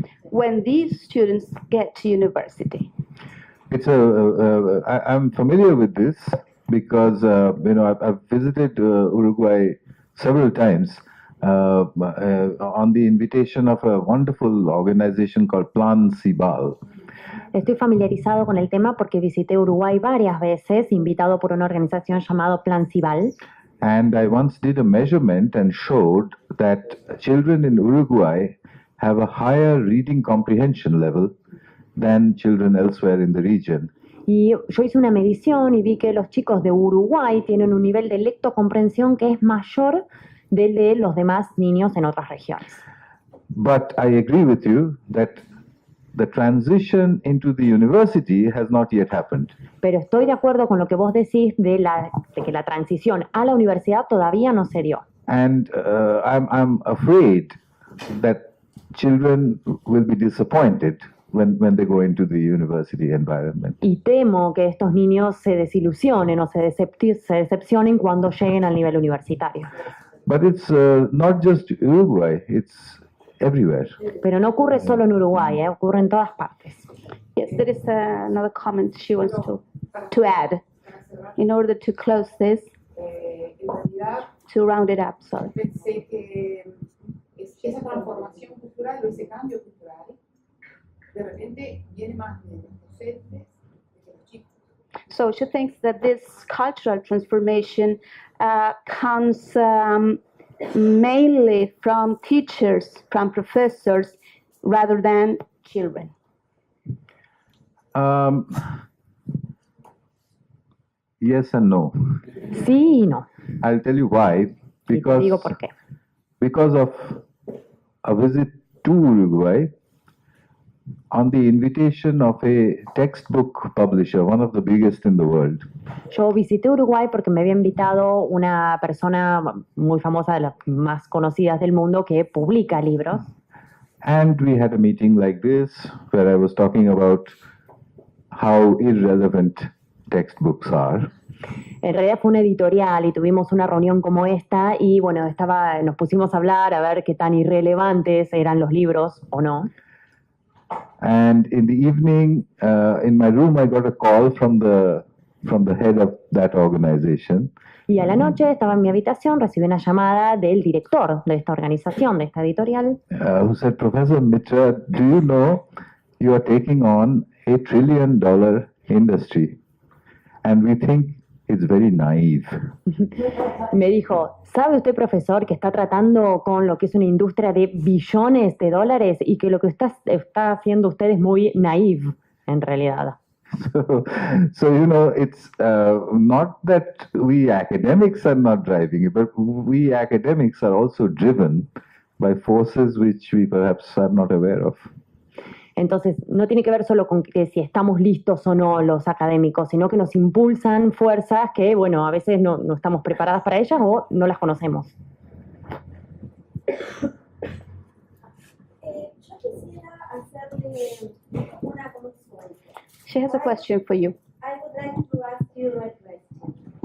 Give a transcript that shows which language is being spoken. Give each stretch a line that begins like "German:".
English: When these students get to university. It's I'm familiar with this because I've visited Uruguay several times on the invitation of a wonderful organization called Plan Cibal.
Spanish: Estoy familiarizado con el tema porque visité Uruguay varias veces, invitado por una organización llamada Plan Cibal.
English: And I once did a measurement and showed that children in Uruguay have a higher reading comprehension level than children elsewhere in the region.
Spanish: Y yo hice una medición y vi que los chicos de Uruguay tienen un nivel de lectocomprensión que es mayor del de los demás niños en otras regiones.
English: But I agree with you that the transition into the university has not yet happened.
Spanish: Pero estoy de acuerdo con lo que vos decís de que la transición a la universidad todavía no se dio.
English: And I'm afraid that children will be disappointed when they go into the university environment.
Spanish: Y temo que estos niños se desilusionen o se decepcionen cuando lleguen al nivel universitario.
English: But it's not just Uruguay, it's everywhere.
Spanish: Pero no ocurre solo en Uruguay, ocurre en todas partes.
English: Yes, there is another comment she wants to add in order to close this,
Spanish: En realidad,
English: to round it up, sorry.
Spanish: pensé que esa transformación cultural o ese cambio cultural, de repente viene más de los docentes, de los chicos.
English: So she thinks that this cultural transformation comes mainly from teachers, from professors, rather than children. Yes and no.
Spanish: Sí y no.
English: I'll tell you why.
Spanish: Y te digo por qué.
English: Because of a visit to Uruguay on the invitation of a textbook publisher, one of the biggest in the world.
Spanish: Yo visité Uruguay porque me había invitado una persona muy famosa, de las más conocidas del mundo, que publica libros.
English: And we had a meeting like this where I was talking about how irrelevant textbooks are.
Spanish: En realidad fue una editorial y tuvimos una reunión como esta y bueno, nos pusimos a hablar a ver qué tan irrelevantes eran los libros o no.
English: And in the evening, in my room, I got a call from the head of that organization.
Spanish: Y a la noche estaba en mi habitación, recibí una llamada del director de esta organización, de esta editorial.
English: Who said, Professor Mitra, do you know you are taking on $1 trillion industry? And we think it's very naive.
Spanish: Me dijo, ¿sabe usted, profesor, que está tratando con lo que es una industria de billones de dólares y que lo que está haciendo usted es muy naive, en realidad?
English: So you know, it's not that we academics are not driving it, but we academics are also driven by forces which we perhaps are not aware of.
Spanish: Entonces, no tiene que ver solo con que si estamos listos o no los académicos, sino que nos impulsan fuerzas que, bueno, a veces no estamos preparadas para ellas o no las conocemos. Yo quisiera hacerle una consulta.
English: She has a question for you. I would like to ask you a question.